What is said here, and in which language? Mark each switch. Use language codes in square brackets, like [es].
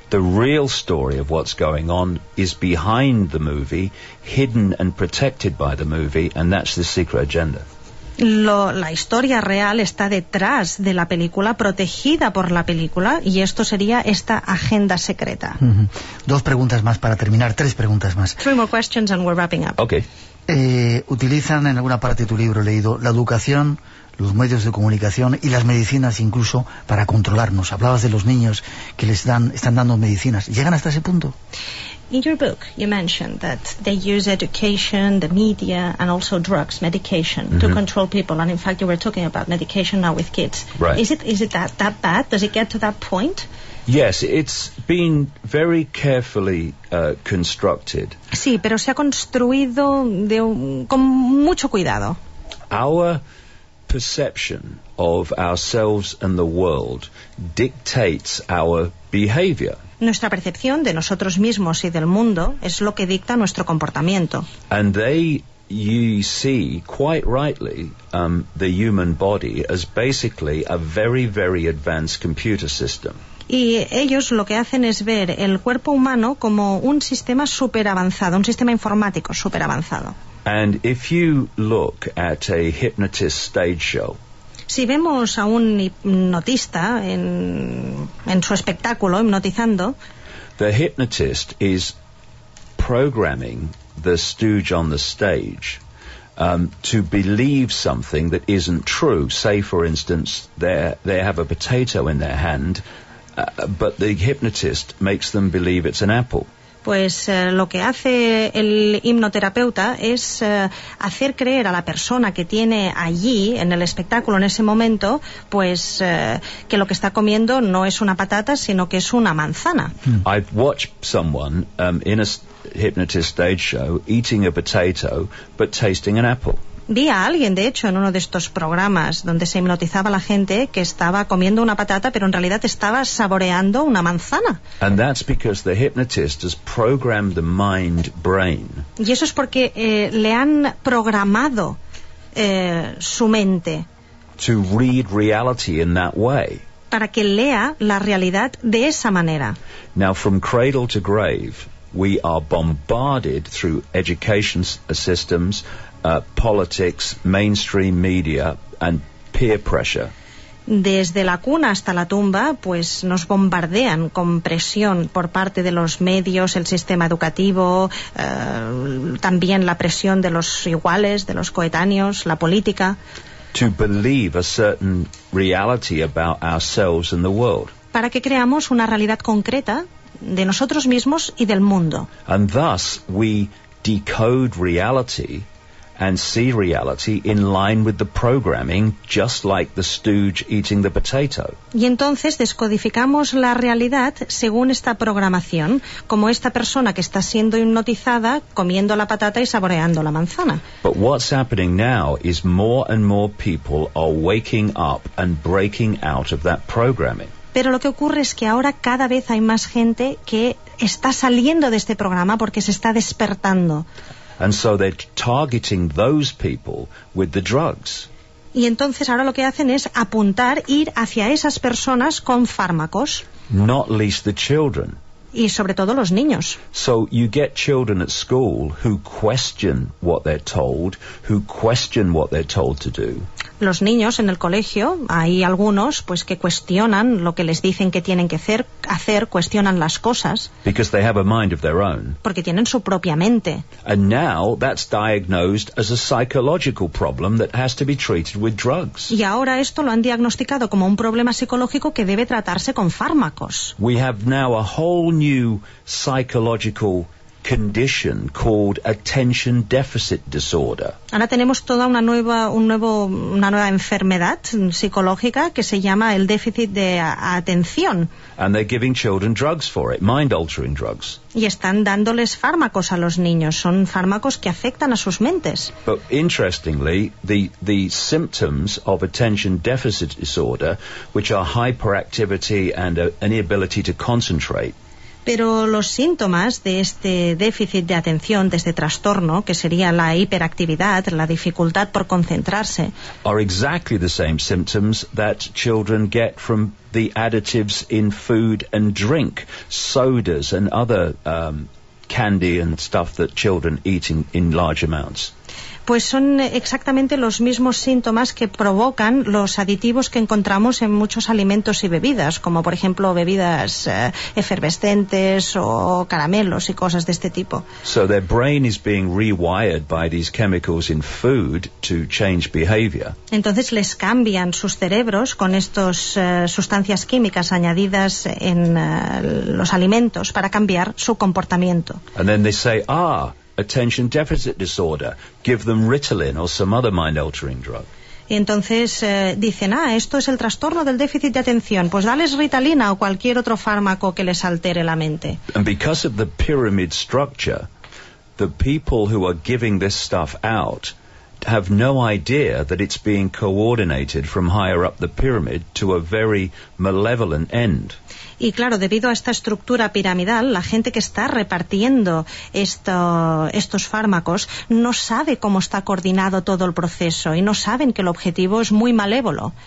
[en] The real story of what's going on is behind the movie, hidden and protected by the movie, and that's the secret agenda. [es] La historia real está detrás de la película, protegida por la película, y esto sería esta agenda secreta. Mm-hmm. Dos preguntas más para terminar, tres preguntas más. [en] Three more questions and we're wrapping up. Okay. [es] Utilizan en alguna parte de tu libro leído la educación, los medios de comunicación y las medicinas incluso para controlarnos. Hablabas de los niños que les están dando medicinas. ¿Llegan hasta ese punto? [en] In your book, you mentioned that they use education, the media, and also drugs, medication, mm-hmm. to control people. And in fact, you were talking about medication now with kids. Right. Is it that bad? Does it get to that point? Yes, it's been very carefully constructed. [es] Sí, pero se ha construido con mucho cuidado. [en] our perception of ourselves and the world dictates our behavior. [es] Nuestra percepción de nosotros mismos y del mundo es lo que dicta nuestro comportamiento. [en] And they, you see, quite rightly, the human body as basically a very, very advanced computer system. [es] Y ellos lo que hacen es ver el cuerpo humano como un sistema super avanzado, un sistema informático super avanzado. [en] And if you look at a hypnotist stage show, [es] si vemos a un hipnotista en su espectáculo hipnotizando, [en] the hypnotist is programming the stooge on the stage to believe something that isn't true. Say, for instance, they have a potato in their hand, but the hypnotist makes them believe it's an apple. [es] Pues lo que hace el hipnoterapeuta es hacer creer a la persona que tiene allí en el espectáculo en ese momento, pues que lo que está comiendo no es una patata, sino que es una manzana. [en] I've watched someone in a hypnotist stage show eating a potato but tasting an apple. [es] Vi a alguien, de hecho, en uno de estos programas donde se hipnotizaba a la gente que estaba comiendo una patata, pero en realidad estaba saboreando una manzana. [en] And that's because the hypnotist has programmed the mind brain. [es] Y eso es porque le han programado su mente. [en] To read reality in that way. [es] Para que lea la realidad de esa manera. [en] Now, from cradle to grave, we are bombarded through education systems, politics, mainstream media, and peer pressure. [es] Desde la cuna hasta la tumba, pues nos bombardean con presión por parte de los medios, el sistema educativo, también la presión de los iguales, de los coetáneos, la política. [en] To believe a certain reality about ourselves and the world. [es] Para que creamos una realidad concreta de nosotros mismos y del mundo. [en] And thus we decode reality and see reality in line with the programming, just like the stooge eating the potato. [es] Y entonces descodificamos la realidad según esta programación, como esta persona que está siendo hipnotizada comiendo la patata y saboreando la manzana. [en] But what's happening now is more and more people are waking up and breaking out of that programming. [es] Pero lo que ocurre es que ahora cada vez hay más gente que está saliendo de este programa porque se está despertando. [en] And so they're targeting those people with the drugs. [es] Y entonces ahora lo que hacen es apuntar, ir hacia esas personas con fármacos. [en] Not least the children. [es] Y sobre todo los niños. [en] So you get children at school who question what they're told, who question what they're told to do. [es] Los niños en el colegio, hay algunos pues que cuestionan lo que les dicen que tienen que hacer, cuestionan las cosas. [en] Because they have a mind of their own. [es] Porque tienen su propia mente. [en] And now that's diagnosed as a psychological problem that has to be treated with drugs. [es] Y ahora esto lo han diagnosticado como un problema psicológico que debe tratarse con fármacos. [en] We have now a whole new psychological condition called attention deficit disorder. [es] Ahora tenemos toda una nueva enfermedad psicológica que se llama el déficit de atención. [en] And they're giving children drugs for it, mind altering drugs. [es] Y están dándoles fármacos a los niños, son fármacos que afectan a sus mentes. [en] But interestingly, the symptoms of attention deficit disorder, which are hyperactivity and an inability to concentrate. [es] Pero los síntomas de este déficit de atención, de este trastorno, que sería la hiperactividad, la dificultad por concentrarse, [en] are exactly the same symptoms that children get from the additives in food and drink, sodas and other candy and stuff that children eat in large amounts. [es] Pues son exactamente los mismos síntomas que provocan los aditivos que encontramos en muchos alimentos y bebidas, como por ejemplo bebidas efervescentes o caramelos y cosas de este tipo. [en] So their brain is being rewired by these chemicals in food to change behavior. [es] Entonces les cambian sus cerebros con estas sustancias químicas añadidas en los alimentos para cambiar su comportamiento. [en] And then they say, ah, attention deficit disorder, give them Ritalin or some other mind-altering drug. [es] Y entonces dicen, ah, esto es el trastorno del déficit de atención, pues dales Ritalina o cualquier otro fármaco que les altere la mente. [en] And because of the pyramid structure, the people who are giving this stuff out have no idea that it's being coordinated from higher up the pyramid to a very malevolent end. [es] Y claro, debido a esta estructura piramidal, la gente que está repartiendo estos fármacos no sabe cómo está coordinado todo el proceso y no saben que el objetivo es muy malévolo.